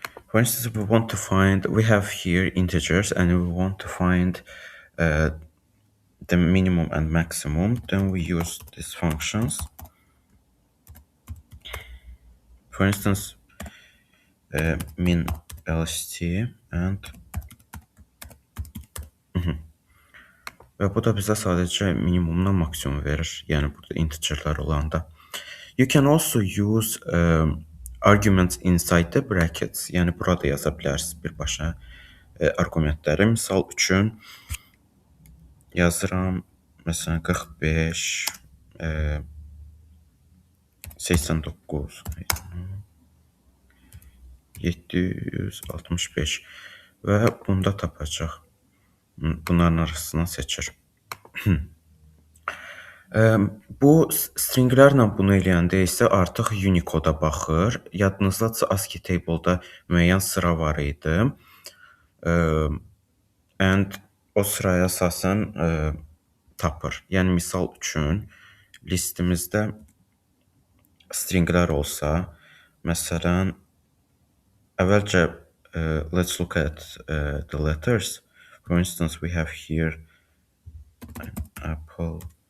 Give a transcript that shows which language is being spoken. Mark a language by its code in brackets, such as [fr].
[en] For instance, we have here integers and we want to find the minimum and maximum, then we use these functions. For instance, min lst and [az] və bu da bizə sadəcə minimumdan maksimum verir. Yəni burada integerlər olanda. [en] You can also use arguments inside the brackets. [az] Yəni burada yaza bilərsiniz birbaşa arqumentləri. Misal üçün yazıram məsələn 45 89 765 və bunda tapacaq. Bunların arasından seçir. Bu stringlərlə bunu eləyəndə isə artıq Unicode'a baxır. Yadınızdadsa ASCII table'da müəyyən sıra var idi. And o sıraya əsasən tapır. Yəni misal üçün listimizdə stringlər olsa, məsələn, əvvəlcə [en] let's look at the letters. For instance, we have here an apple.